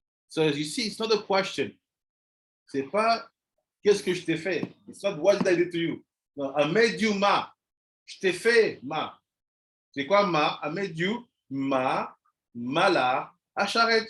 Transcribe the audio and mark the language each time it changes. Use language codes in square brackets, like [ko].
[en] So you see, it's not a question. [fr] C'est pas qu'est-ce que je t'ai fait. [en] It's not what did I do to you. No, I made you ma. [fr] Je t'ai fait ma. C'est quoi ma? [en] I made you ma, mala, acharet.